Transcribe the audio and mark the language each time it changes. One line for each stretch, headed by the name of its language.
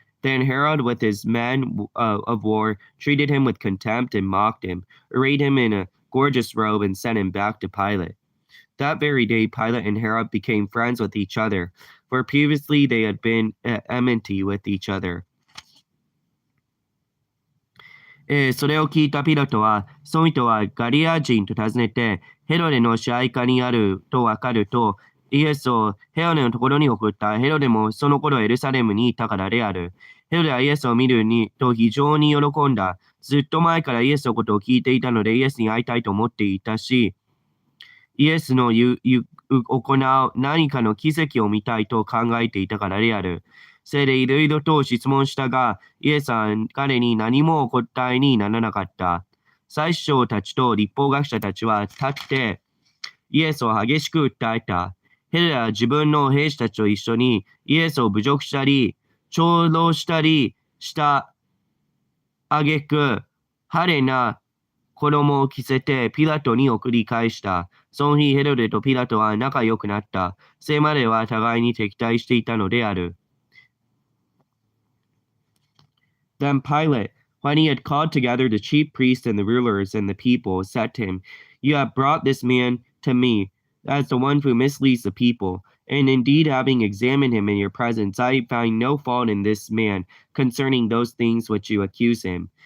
English: Then Herod with his men of war treated him with contempt and mocked him, arrayed him in a gorgeous robe, and sent him back to Pilate. That very day Pilate and Herod became friends with each other, for previously they had been at enmity with each other.
Japanese: それを聞いたピラトは、その人はガリア人と尋ねて、ヘロデの支配下にあると分かると、イエスをヘロデのところに送った。ヘロデもその頃エルサレムにいたからである。ヘロデはイエスを見ると非常に喜んだ。ずっと前からイエスのことを聞いていたので、イエスに会いたいと思っていたし、イエスの行う何かの奇跡を見たいと考えていたからである。それでいろいろと質問したが、イエスは彼に何もお答えにならなかった。祭司長たちと律法学者たちは立ってイエスを激しく訴えた。ヘロデは自分の兵士たちと一緒にイエスを侮辱したり、長老したりした挙句、派手な衣を着せてピラトに送り返した。その日ヘロデとピラトは仲良くなった。それまでは互いに敵対していたのである。
English: Then Pilate, when he had called together the chief priests and the rulers and the people, said to him, You have brought this man to me as the one who misleads the people. And indeed, having examined him in your presence, I find no fault in this man concerning those things which you accuse him.